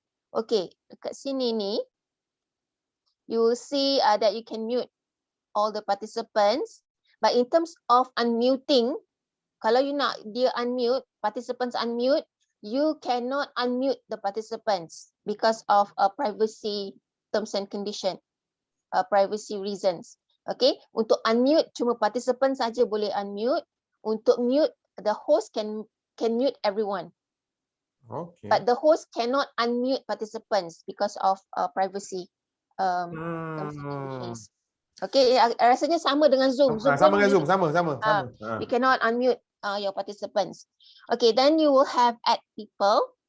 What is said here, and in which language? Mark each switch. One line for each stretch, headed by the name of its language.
English: Okay, dekat sini ni, you will see that you can mute all the participants. But in terms of unmuting, kalau you nak dia unmute, participants unmute, you cannot unmute the participants because of privacy terms and condition, privacy reasons.
Malay: Okay, untuk unmute cuma participants saja boleh unmute.
English: Untuk mute, the host can mute everyone. Okay. But the host cannot unmute participants because of privacy terms and conditions.
Malay: Okay, rasanya sama dengan Zoom. Sama dengan Zoom, sama.
English: You cannot unmute your participants. Okay, then you will have add people.